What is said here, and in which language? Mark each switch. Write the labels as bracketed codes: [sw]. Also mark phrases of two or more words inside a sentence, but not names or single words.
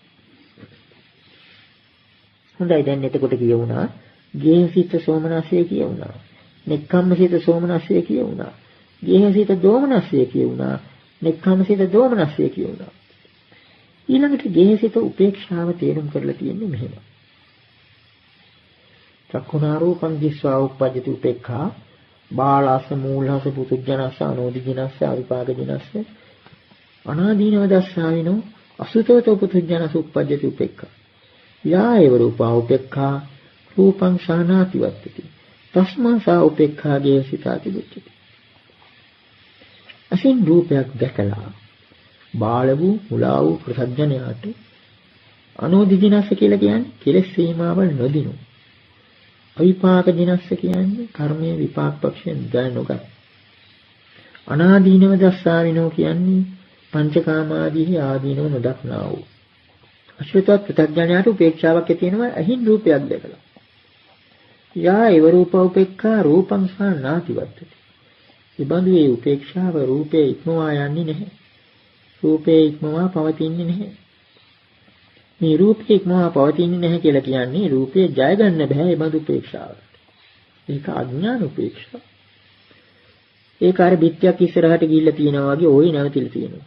[si] හොඳයි දැන් එතකොට කියවුණා ගේහසිත සෝමනසය කියවුණා. නික්කම්මසිත සෝමනසය කියවුණා. ගේහසිත දෝමනසය කියවුණා. නික්කම්මසිත දෝමනසය කියවුණා. ඊළඟට ගේහසිත උපේක්ෂාව තේරුම් කරලා තියෙන්නේ මෙහෙම. [pi] චක්ඛුනාරූපං දිස්වා උප්පජ්ජති උපේක්ඛා බාලස මූලස පුතුජනස්ස අනෝදිජනස්ස අවිපාකජනස්ස අනාදීනව දස්සාවිනෝ අසුතවතෝ පුතුජනස්ස උප්පජ්ජති උපේක්ඛා යා ඒව රූපා උපේක්ඛා රූපං සානාති වත්තති තස්මා සා උපේක්ඛා ගේහසිතාති බුද්ධති. [si] අසින් රූපයක් දැකලා බාල වූ මුලා වූ ප්‍රසජනයාට අනෝදිජනස්ස කියලා කියන්නේ කෙලෙස් සීමාවල් නොදිනු. අවිපාක දිනස්ස කියන්නේ කර්මයේ විපාක පක්ෂයෙන් දැනනොගත්. [pi] අනාදීනව දස්සාවිනෝ [si] කියන්නේ පංචකාමාදී ආදීනව නොදක්නා වූ. අශ්විතවත් ප්‍රත්‍යඥයාට උපේක්ෂාවක් ඇතිවෙනවා අහින් රූපයක් දැකලා. [pi] යා ඒව රූප උපේක්ඛා රූපං සා නාති වත්තති. [si] ඉබඳු ඒ උපේක්ෂාව රූපේ ඉක්මවා යන්නේ නැහැ. රූපේ ඉක්මවා පවතින්නේ නැහැ. මේ රූපේ ඉක්මවා පවතින්නේ නැහැ කියලා කියන්නේ රූපේ ජය ගන්න බෑ ඒ බඳු උපේක්ෂාවට. ඒක අඥාන උපේක්ෂාව. ඒක අර බිත්තියක් ඉස්සරහට ගිහිල්ලා තියෙනවා වගේ ওই නැවතිලා තියෙනවා.